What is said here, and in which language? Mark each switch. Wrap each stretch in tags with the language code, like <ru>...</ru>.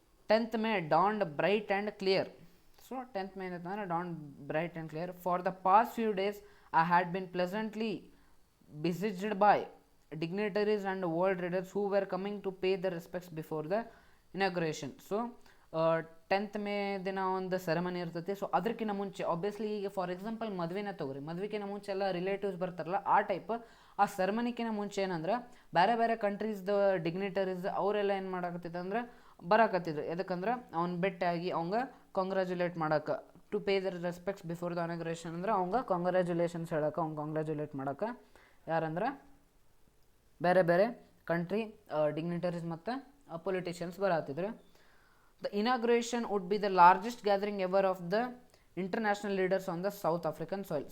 <en>10th May dawned bright and clear.</en> <kn>So 10th May ಏನಂತಂದ್ರೆ</kn> <en>dawned bright and clear. For the past few days I had been pleasantly besieged by dignitaries and world leaders who were coming to pay their respects before the inauguration.</en> <kn>So 10th May ದಿನ ಒಂದು ceremony ಇರ್ತೈತಿ. So ಅದಕ್ಕಿಂತ ಮುಂಚೆ obviously ಈಗ for example ಮದುವೆನ ತೊಗೊರಿ, ಮದುವೆಗಿಂತ ಮುಂಚೆ ಎಲ್ಲ relatives ಬರ್ತಾರಲ್ಲ ಆ ಟೈಪ್. ಆ ಸೆರೆಮನಿಕಿಂತ ಮುಂಚೆ ಏನಂದ್ರೆ ಬೇರೆ ಬೇರೆ ಕಂಟ್ರೀಸ್ದ ಡಿಗ್ನಿಟರೀಸ್ ಅವರೆಲ್ಲ ಏನು ಮಾಡಕತ್ತಿದ್ರು ಅಂದ್ರೆ ಬರಾಕತ್ತಿದ್ರು. ಎದಕ್ಕಂದ್ರೆ ಅವ್ನ ಭೇಟಿಯಾಗಿ ಅವಂಗ ಕಾಂಗ್ರ್ಯಾಚುಲೇಟ್ ಮಾಡೋಕೆ,</kn> <en>to pay their respects before the inauguration</en> <kn>ಅಂದ್ರೆ ಅವಂಗ ಕಾಂಗ್ರ್ಯಾಚುಲೇಷನ್ಸ್ ಹೇಳಕ್ಕೆ, ಅವ್ನು ಕಾಂಗ್ರ್ಯಾಚುಲೇಟ್ ಮಾಡೋಕೆ ಯಾರಂದ್ರೆ ಬೇರೆ ಬೇರೆ ಕಂಟ್ರಿ ಡಿಗ್ನಿಟರೀಸ್ ಮತ್ತು politicians ಬರತ್ತಿದ್ರು.</kn> <en>The inauguration would be the largest gathering ever of the international leaders on the South African soil.</en>